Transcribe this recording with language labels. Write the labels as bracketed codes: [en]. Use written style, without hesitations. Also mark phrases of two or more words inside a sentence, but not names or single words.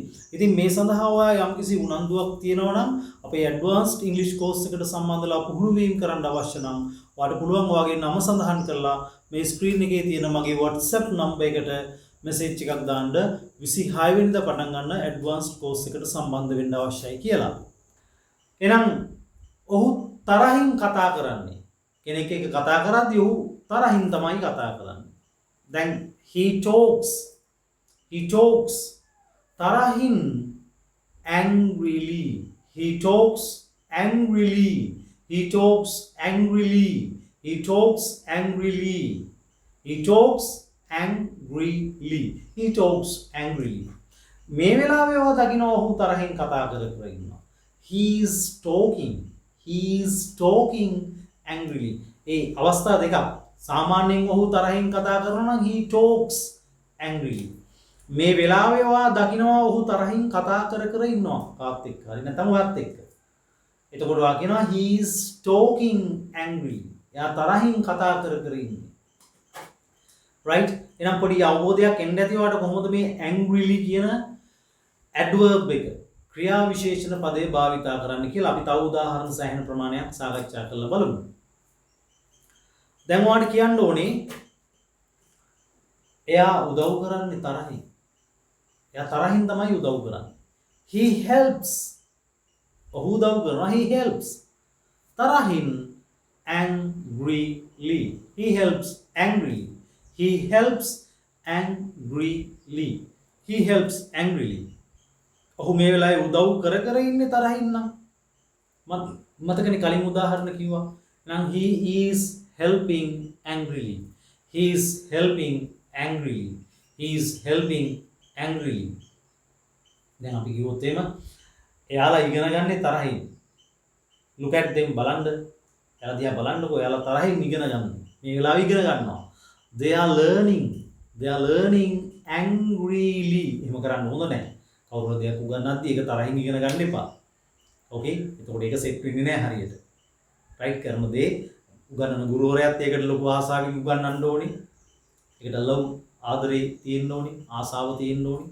[si] ඉතින් මේ සඳහා ඔයා යම්කිසි උනන්දුවක් තියෙනවා නම් අපේ ඇඩ්වාන්ස්ඩ් ඉංග්‍රීසි කෝස් එකට සම්බන්ධලා පුහුණු වීම කරන්න අවශ්‍ය නම් ඔයාට පුළුවන් ඔයාගේ නම සඳහන් කරලා මේ ස්ක්‍රීන් එකේ තියෙන මගේ WhatsApp නම්බර් එකට මෙසේජ් එකක් දාන්න 26 වෙනිදා පටන් ගන්න [en] advanced course [si] එකට සම්බන්ධ වෙන්න අවශ්‍යයි කියලා. එහෙනම් ඔහු තරහින් කතා කරන්නේ. කෙනෙක් එක්ක කතා කරද්දී ඔහු තරහින් තමයි කතා කරන්නේ. [en] දැන් he talks තරහින් angrily. He talks angrily. He talks angrily. He talks angrily. He talks angrily. He talks angrily. [si] මේ වෙලාවේ ඔය දකින්න ඔහු තරහින් කතා කර ඉන්නවා. [en] He is talking angrily. [si] ඒ අවස්ථා දෙකක්. සාමාන්‍යයෙන් ඔහු තරහින් කතා කරනවා නම් [en] he talks angrily. [si] මේ වෙලාවේ ඔයා දකින්නවා ඔහු තරහින් කතා කර ඉන්නවා කාත් එක්ක. හරි නැත්නම් ඔයත් එක්ක. එතකොට ඔයා කියනවා [en] he is talking angrily. [si] එයා තරහින් කතා කර ඉන්නේ. right? එහෙනම් පොඩි අවබෝධයක් එන්න ඇති ඔයාට කොහොමද මේ angrily කියන adverb එක ක්‍රියා විශේෂණ පදේ භාවිතා කරන්න කියලා අපි තව උදාහරණ සෑහෙන ප්‍රමාණයක් සාකච්ඡා කරලා බලමු. දැන් ඔයාලට කියන්න ඕනේ එයා උදව් කරන්නේ තරහින්. එයා තරහින් තමයි උදව් කරන්නේ. [en] He helps. [si] ඔහු උදව් කරනවා. [en] He helps. tarahin angrily. He helps angrily. He helps angrily. He helps angrily. [si] ඔහු මේ වෙලාවේ උදව් කර කර ඉන්නේ තරහින් නම්. මතකනේ කලින් උදාහරණ කිව්වා. [en] නම් he is helping angrily. He is helping angrily. He is helping angrily. [si] දැන් අපි කිව්වොත් එහෙම එයාලා ඉගෙන ගන්නේ තරහින්. [en] Look at them [si] බලන්න. එයාලා දිහා බලන්නකෝ. එයාලා තරහින් ඉගෙන ගන්නවා. මේ වෙලාවේ ඉගෙන ගන්නවා. [en] They are learning. They are learning angrily. [si] එහෙම කරන්න හොඳ නැහැ. කවුරුහරි දෙයක් උගන්වද්දී ඒක තරහින් ඉගෙන ගන්න එපා. ඕකේ? එතකොට ඒක සෙට් වෙන්නේ නැහැ හරියට. රයිට් කරන දේ උගන්වන ගුරුවරයාත් ඒකට ලොකු ආසාවකින් උගන්වන්න ඕනේ. ඒකට ලව් ආදරේ තියෙන්න ඕනේ, ආසාව තියෙන්න ඕනේ.